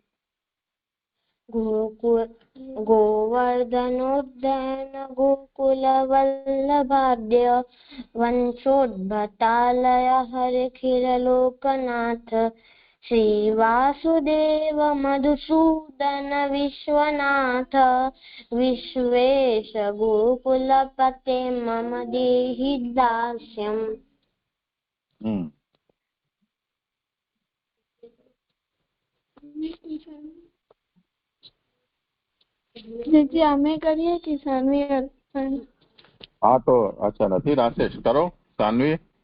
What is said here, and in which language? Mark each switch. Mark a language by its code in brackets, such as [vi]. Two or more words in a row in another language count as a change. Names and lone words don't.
[sa] गोवर्धनोद्यान गोकुल वल्लभाद्य वंशोद्भटालय हरिखिल लोकनाथ श्रीवासुदेव मधुसूदन विश्वनाथ विश्वेश गोकुलपते मम देहि दास्यम्. [gu] અમે કરીએ કે સાનવી? હા તો અચ્છા નથી. રાશેષ કરો. સાનવી.